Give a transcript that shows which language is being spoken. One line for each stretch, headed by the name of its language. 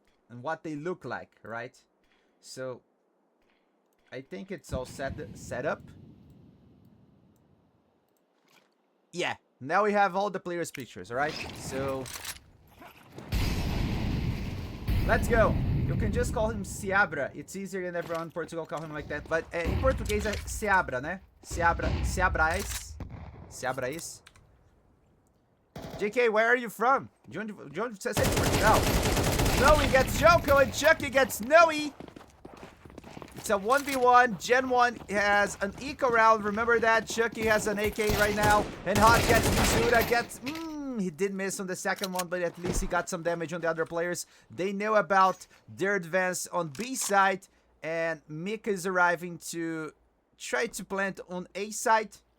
English: And what they look like, right? So I think it's all set up. Yeah, now we have all the players' pictures, alright? So let's go. You can just call him Ciabra. It's easier than everyone in Portugal call him like that. But in Portuguese
Portuguese: é Ciabra, né?
English: Ciabrais. JK, where are you from?
Portuguese: De onde você é de Portugal?
English: Snowy gets Joko and Chucky gets Snowy. It's a 1v1. Gen 1 has an eco round. Remember that. Chucky has an AK right now. And Hot gets Mizuda. Gets... he did miss on the second one, but at least he got some damage on the other players. They know about their advance on B side. And Mika is arriving to try to plant on A side.